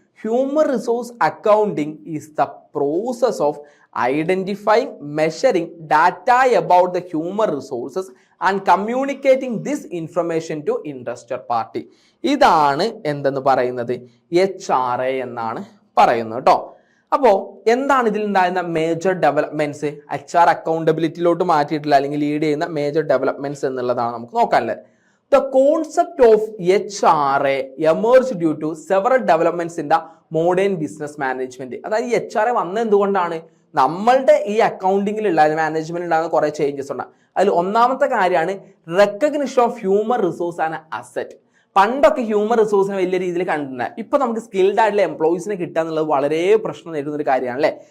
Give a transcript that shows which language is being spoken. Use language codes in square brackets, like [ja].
[en] Human resource accounting is the process of identifying measuring data about the human resources and communicating this information to interested party. [ml] ഇതാണ് എന്തെന്ന് പറയുന്നത് HRA എന്നാണ് പറയുന്നത് കേട്ടോ. അപ്പോൾ എന്താണ് ഇതിൽ ഉണ്ടായിരുന്ന മേജർ ഡെവലപ്മെന്റ്സ്, HR അക്കൗണ്ടബിലിറ്റിയിലോട്ട് മാറ്റിയിട്ടില്ല അല്ലെങ്കിൽ ലീഡ് ചെയ്യുന്ന മേജർ ഡെവലപ്മെന്റ്സ് എന്നുള്ളതാണ് നമുക്ക് നോക്കാനുള്ളത്. [en] The concept of HRA emerged due to several developments in the modern business management. [ml] അതായത് ഈ HRA വന്നത് എന്തുകൊണ്ടാണ്, നമ്മളുടെ ഈ അക്കൗണ്ടിങ്ങിലുള്ള മാനേജ്മെന്റ് ഉണ്ടാകുന്ന കുറെ ചേഞ്ചസ് ഉണ്ട്. അതിൽ ഒന്നാമത്തെ കാര്യമാണ് recognition of human resource and asset. പണ്ടൊക്കെ ഹ്യൂമൻ റിസോഴ്സിനെ വലിയ രീതിയിൽ കണ്ടിട്ടുണ്ട്. ഇപ്പൊ നമുക്ക് സ്കിൽഡ് ആയിട്ടുള്ള എംപ്ലോയീസിനെ കിട്ടുക എന്നുള്ളത് വളരെ പ്രശ്നം നേരിടുന്ന ഒരു കാര്യമാണ് അല്ലേ.